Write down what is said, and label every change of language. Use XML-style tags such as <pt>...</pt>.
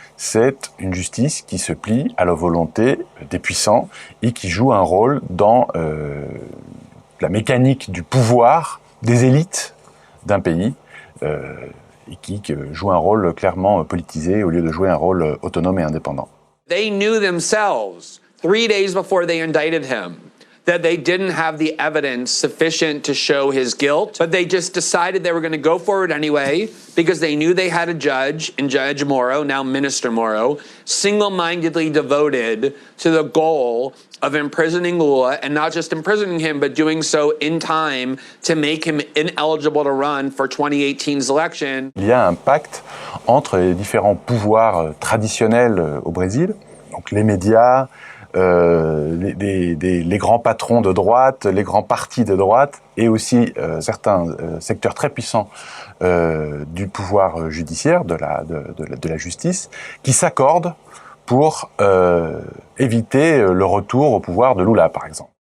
<fr>C'est une justice qui se plie à la volonté des puissants et qui joue un rôle dans la mécanique du pouvoir des élites d'un pays et qui joue un rôle clairement politisé au lieu de jouer un rôle autonome et indépendant.</fr> <en>They knew themselves 3 days before they indicted him that they didn't have the evidence sufficient to show his guilt, but they just decided they were going to go forward anyway because they knew they had a judge, in Judge Morrow, now Minister Morrow, single-mindedly devoted to the goal of imprisoning Lula, and not just imprisoning him, but doing so in time to make him ineligible to run for 2018's election.</en> <fr>Il y a un pacte entre les différents pouvoirs traditionnels au Brésil, donc les médias, les grands patrons de droite, les grands partis de droite, et aussi certains secteurs très puissants du pouvoir judiciaire, de la justice, qui s'accordent pour éviter le retour au pouvoir de Lula, par exemple.</fr>